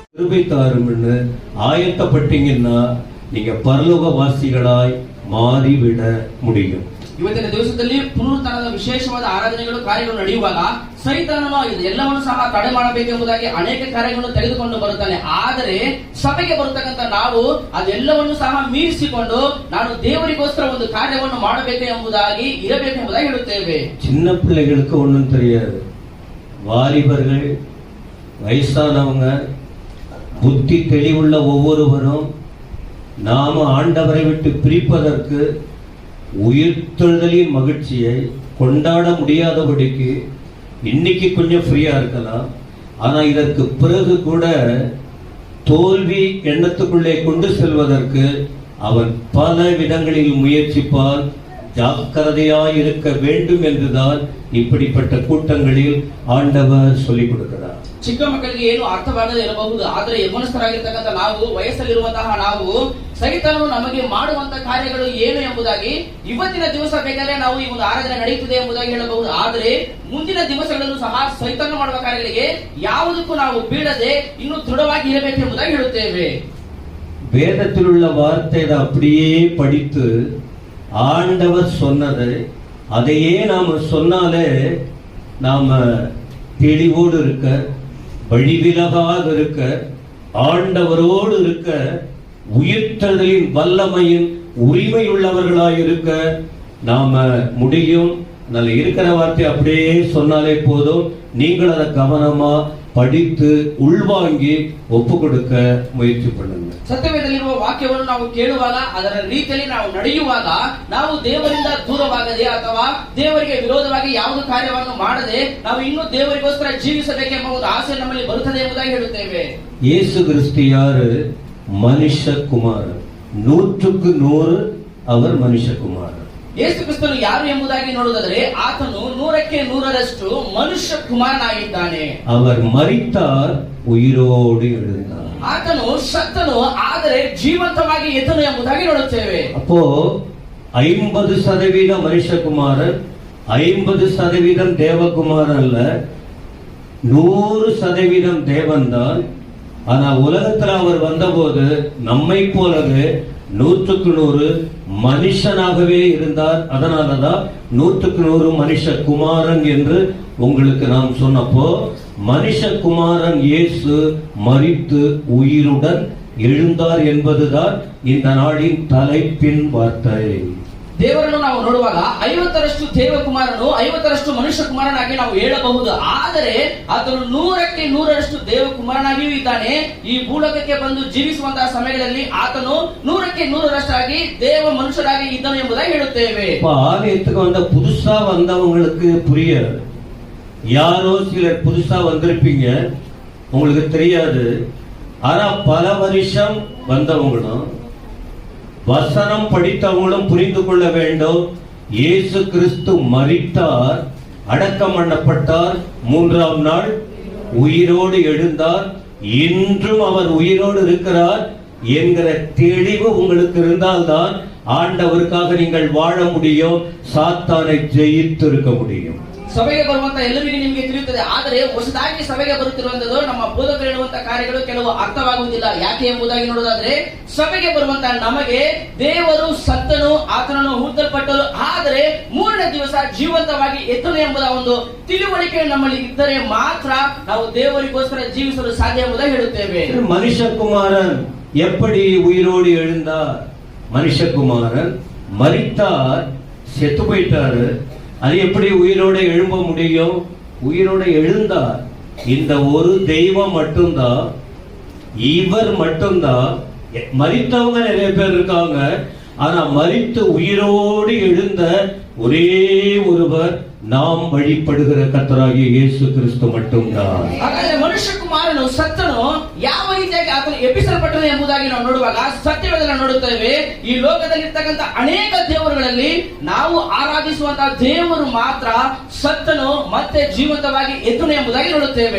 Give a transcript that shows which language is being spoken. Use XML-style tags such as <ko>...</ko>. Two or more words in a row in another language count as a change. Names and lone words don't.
<ta>கிருபை தாரும்னு ஆயத்தப்பட்டீங்கன்னா நீங்க பரலோகவாசிகளாய் மாறிவிட முடியும்.</ta> <kn>ಇವತ್ತಿನ ದಿವಸದಲ್ಲಿ ಪುನರುತ್ಥಾನದ ವಿಶೇಷವಾದ ಆರಾಧನೆಗಳು ಕಾರ್ಯಗಳು ನಡೆಯುವಾಗ ಸೈತಾನನು ಎಲ್ಲವನ್ನೂ ಸಹ ತಡೆ ಮಾಡಬೇಕೆಂಬುದಾಗಿ ಅನೇಕ ಕಾರ್ಯಗಳನ್ನು ತೆಗೆದುಕೊಂಡು ಬರುತ್ತಾನೆ. ಆದರೆ ಸಭೆಗೆ ಬರತಕ್ಕಂತ ನಾವು ಅದೆಲ್ಲವನ್ನು ಸಹ ಮೀರಿಸಿಕೊಂಡು ನಾನು ದೇವರಿಗೋಸ್ಕರ ಒಂದು ಕಾರ್ಯವನ್ನು ಮಾಡಬೇಕು ಎಂಬುದಾಗಿ ಇರಬೇಕೆಂಬುದಾಗಿ ಹೇಳುತ್ತೇವೆ.</kn> <ta>சின்ன பிள்ளைகளுக்கு ஒன்றும் தெரியாது. வாலிபர்கள், வயசானவங்க, புத்தி தெளிவுள்ள ஒவ்வொருவரும் நாம ஆண்டவரை விட்டு பிரிப்பதற்கு உயிர்த்தெழுதலின் மகிழ்ச்சியை கொண்டாட முடியாதபடிக்கு இன்னைக்கு கொஞ்சம் ஃப்ரீயா இருக்கலாம். ஆனா இதற்கு பிறகு கூட தோல்வி எண்ணத்துக்குள்ளே கொண்டு செல்வதற்கு அவன் பல விதங்களில் முயற்சிப்பால் ஜாக்கிரதையாய் இருக்க வேண்டும் என்றுதான் இப்படிப்பட்ட கூட்டங்களில் ஆண்டவர் சொல்லிக் கொடுக்கிறார்.</ta> <kn>ಚಿಕ್ಕ ಮಕ್ಕಳಿಗೆ ಏನು ಅರ್ಥವಾಗದೇ ಇರಬಹುದು. ಆದರೆ ಯೌವನಸ್ಥರಾಗಿರ್ತಕ್ಕಂಥ ನಾವು, ವಯಸ್ಸಲ್ಲಿರುವಂತಹ ನಾವು, ಸೈತಾನನು ನಮಗೆ ಮಾಡುವಂತಹ ಕಾರ್ಯಗಳು ಏನು ಎಂಬುದಾಗಿ ಇವತ್ತಿನ ದಿವಸ ಬೇಕಾದ್ರೆ ನಾವು ಈ ಒಂದು ಆರಾಧನೆ ನಡೆಯುತ್ತದೆ ಎಂಬುದಾಗಿ ಹೇಳಬಹುದು. ಆದರೆ ಮುಂದಿನ ದಿವಸಗಳಲ್ಲೂ ಸಹ ಸೈತಾನ ಮಾಡುವ ಕಾರ್ಯಗಳಿಗೆ ಯಾವುದಕ್ಕೂ ನಾವು ಬೀಳದೆ ಇನ್ನೂ ದೃಢವಾಗಿ ಇರಬೇಕು ಎಂಬುದಾಗಿ ಹೇಳುತ್ತೇವೆ.</kn> <ta>வேதத்தில் உள்ள வார்த்தை அப்படியே படித்து ஆண்டவர் சொன்னதை அதையே நாம சொன்னாலே நாம தெளிவோடு இருக்க, வழிவிலகாக இருக்க, ஆண்டவரோடு இருக்க, உயிர்த்தெழுதலின் வல்லமையின் உரிமை உள்ளவர்களாய் இருக்க நாம முடியும். நல்ல இருக்கிற வார்த்தை அப்படியே சொன்னாலே போதும். நீங்கள் அதை கவனமா படித்து உள்வாங்கி ಒಪ್ಪು கொடுக்க ಮುಯற்சி பண்ணுங்க.</ta> <kn>ಸತ್ಯವೇದದಲ್ಲಿರುವ ವಾಕ್ಯವನ್ನು ನಾವು ಕೇಳುವಾಗ ಅದರ ರೀತಿಯಲ್ಲಿ ನಾವು ನಡೆಯುವಾಗ ನಾವು ದೇವರಿಂದ ದೂರವಾಗದೆ ಅಥವಾ ದೇವರಿಗೆ ವಿರೋಧವಾಗಿ ಯಾವುದೇ ಕಾರ್ಯವನ್ನು ಮಾಡದೆ ನಾವು ಇನ್ನೂ ದೇವರಿಗೋಸ್ಕರ ಜೀವಿಸಬೇಕೆಂಬ ಒಂದು ಆಸೆ ನಮ್ಮಲ್ಲಿ ಬರುತ್ತದೆ ಎಂಬುದಾಗಿ ಹೇಳುತ್ತೇವೆ. ಯೇಸು ಕ್ರಿಸ್ತು ಯಾರು? ಮನುಷ್ಯ ಕುಮಾರ. 100ಕ್ಕೆ 100 அவர் ಮನುಷ್ಯಕುಮಾರ. ಯೇಸು ಕ್ರಿಸ್ತನು ಯಾರು ಎಂಬುದಾಗಿ ನೋಡುವುದಾದರೆ ಆತನು 100ಕ್ಕೆ 100ರಷ್ಟು ಮನುಷ್ಯ ಕುಮಾರನಾಗಿದ್ದಾನೆ.</kn> <ta>அவர் மரித்தார், உயிரோடு எழுந்தார்.</ta> <kn>ಆತನು ಸತ್ತನು, ಆದರೆ ಜೀವಂತವಾಗಿ ಎದ್ದನು ಎಂಬುದಾಗಿ ನೋಡುತ್ತೇವೆ.</kn> <ta>அப்போ 50% மனுஷகுமாரன், 50% தேவகுமாரன் அல்ல, 100% தேவன் தான். ஆனா உலகத்துல அவர் வந்தபோது நம்மை போலவே 100க்கு 100 மனுஷனாகவே இருந்தார். அதனாலதான் 100க்கு 100 மனுஷ குமாரன் என்று உங்களுக்கு நாம் சொன்னப்போ மனுஷகுமாரன் இயேசு மரித்து உயிருடன் எழுந்தார் என்பதுதான் இந்த நாளின் தலைப்பின் வார்த்தை.</ta> <kn>ದೇವರನ್ನು ನಾವು ನೋಡುವಾಗ 50ರಷ್ಟು ದೇವಕುಮಾರನು 50ರಷ್ಟು ಮನುಷ್ಯ ಕುಮಾರನಾಗಿ ನಾವು ಹೇಳಬಹುದು. ಆದರೆ ಆತನು 100ಕ್ಕೆ 100ರಷ್ಟು ದೇವಕುಮಾರನಾಗಿಯೂ ಇದ್ದಾನೆ. ಈ ಭೂಲೋಕಕ್ಕೆ ಬಂದು ಜೀವಿಸುವಂತಹ ಸಮಯದಲ್ಲಿ ಆತನು 100ಕ್ಕೆ 100ರಷ್ಟಾಗಿ ದೇವ ಮನುಷ್ಯರಾಗಿ ಇದ್ದನು ಎಂಬುದಾಗಿ ಹೇಳುತ್ತೇವೆ.</kn> <ta>ஆலயத்துக்கு வந்த புதுசா வந்தவங்களுக்கு புரியாது. யாரோ சிலர் புதுசா வந்திருப்பீங்க, உங்களுக்கு தெரியாது. ஆனா பல வருஷம் வந்தவங்களும் வசனம் படித்தவங்களும் புரிந்து கொள்ள வேண்டும். இயேசு கிறிஸ்து மரித்தார், அடக்கம் பண்ணப்பட்டார், 3ஆம் நாள் உயிரோடு எழுந்தார், இன்றும் அவர் உயிரோடு இருக்கிறார் என்கிற தெளிவு உங்களுக்கு இருந்தால்தான் ஆண்டவருக்காக நீங்கள் வாழ முடியும், சாத்தானை ஜெயித்து இருக்க முடியும்.</ta> <kn>ಸಭೆಗೆ ಬರುವಂತ ಎಲ್ಲರಿಗೂ ನಿಮಗೆ ತಿಳಿಯುತ್ತದೆ. ಆದರೆ ಹೊಸದಾಗಿ ಸಭೆಗೆ ಬರುತ್ತಿರುವಂತದ್ದು ನಮ್ಮ ಬೋಧಕರು ಹೇಳುವಂತಹ ಕಾರ್ಯಗಳು ಕೆಲವು ಅರ್ಥವಾಗುವುದಿಲ್ಲ. ಯಾಕೆ ಎಂಬುದಾಗಿ ನೋಡೋದಾದ್ರೆ ಸಭೆಗೆ ಬರುವಂತಹ ನಮಗೆ ದೇವರು ಸತ್ತನು, ಆತನನ್ನು ಹುಟ್ಟಲ್ಪಟ್ಟರು, ಆದರೆ 3ನೇ ದಿವಸ ಜೀವಂತವಾಗಿ ಎತ್ತನು ಎಂಬುದ ಒಂದು ತಿಳುವಳಿಕೆ ನಮ್ಮಲ್ಲಿ ಇದ್ದರೆ ಮಾತ್ರ ನಾವು ದೇವರಿಗೋಸ್ಕರ ಜೀವಿಸಲು ಸಾಧ್ಯ ಎಂಬುದಾಗಿ ಹೇಳುತ್ತೇವೆ.</kn> <ta>மனுஷகுமாரன் எப்படி உயிரோடு எழுந்தார்? மனுஷகுமாரன் மரித்தார், செத்து போயிட்டாரு. அது எப்படி உயிரோட எழும்ப முடியும்? உயிரோட எழுந்தார். இந்த ஒரு தெய்வம் மட்டும்தான், இவர் மட்டும்தான். மரித்தவங்க நிறைய பேர் இருக்காங்க, ஆனா மரித்து உயிரோடு எழுந்த ஒரே ஒருவர் நாம் வழிபடுகிற கர்த்தராகிய இயேசு கிறிஸ்து மட்டும்தான்.</ta> <kn>ಹಾಗಾದ್ರೆ ಮನುಷ್ಯ ಕುಮಾರನು ಸತ್ತನು, ಯಾವ ರೀತಿಯಾಗಿ ಆತನು ಎಬ್ಬಿಸಲ್ಪಟ್ಟನು ಎಂಬುದಾಗಿ ನಾವು ನೋಡುವಾಗ ಸತ್ಯವೇದನ ನೋಡುತ್ತೇವೆ. ಈ ಲೋಕದಲ್ಲಿರ್ತಕ್ಕಂಥ ಅನೇಕ ದೇವರುಗಳಲ್ಲಿ ನಾವು ಆರಾಧಿಸುವಂತಹ ದೇವರು ಮಾತ್ರ ಸತ್ತನು ಮತ್ತೆ ಜೀವಂತವಾಗಿ ಎದ್ದನು ಎಂಬುದಾಗಿ ನೋಡುತ್ತೇವೆ.</kn>